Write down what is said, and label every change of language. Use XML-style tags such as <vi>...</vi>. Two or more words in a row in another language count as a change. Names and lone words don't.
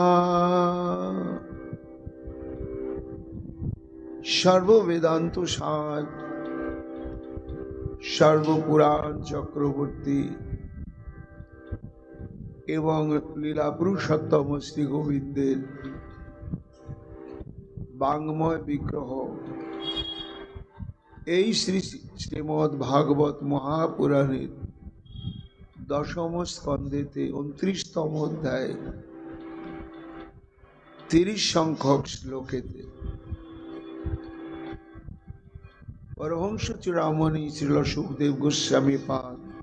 <bn>সর্ব বেদান্ত সার সর্ব পুরাণ চক্রবর্তী এবং লীলা পুরুষোত্তম শ্রী গোবিন্দের বাংময় বিগ্রহ এই শ্রী শ্রীমদ্ ভাগবত মহাপুরাণের দশম স্কন্ধেতে 29তম অধ্যায় 30 সংখ্যক শ্লোকেতে পরমহংস চূড়ামণি শ্রীল সুখদেব গোস্বামী পাদ</bn>